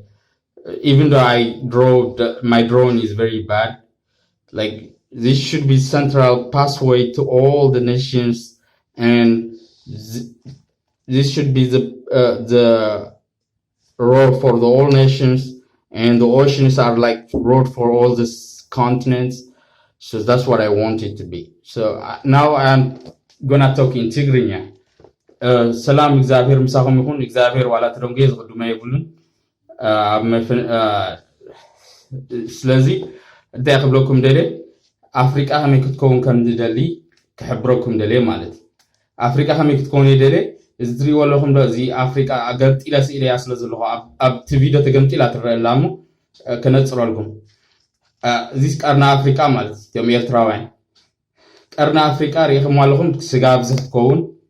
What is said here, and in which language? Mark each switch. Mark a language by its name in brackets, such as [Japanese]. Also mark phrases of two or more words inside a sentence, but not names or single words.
[English] Even though my drone is very bad, like this should be central pathway to all the nations, and this should be the road for the all nations, and the oceans are like road for all these continents. So that's what I want it to be. So now I'm gonna talk in Tigrinya. [Tigrinya] ሰላም እግዚአብሔር ምሳኹም ይኹን እግዚአብሔር ዋላ ተደንገ ዝቅድማ ይብሉን ስለዚ እንታይ ክብለኩም ደለ አፍሪካ ከመይ ክትከውን ከም ዝደሊ ክሕብረኩም ደለ ማለት አፍሪካ ከመይ ክትከውን ደለ እዚ ትሪእዎ ኣለኹም ዶ እዚ አፍሪካ ገምጢላ ስኢልያ ስለ ዘለኹ ኣብ ቪድዮ ተገምጢላ ትረአላሙ ከነፅረልኩም እዚ ቀርና አፍሪካ ማለት እዮም ኤርትራውያን ቀርና አፍሪካ ሪኢኹም ኣለኹም ስጋ ብዝሕ ክትከውን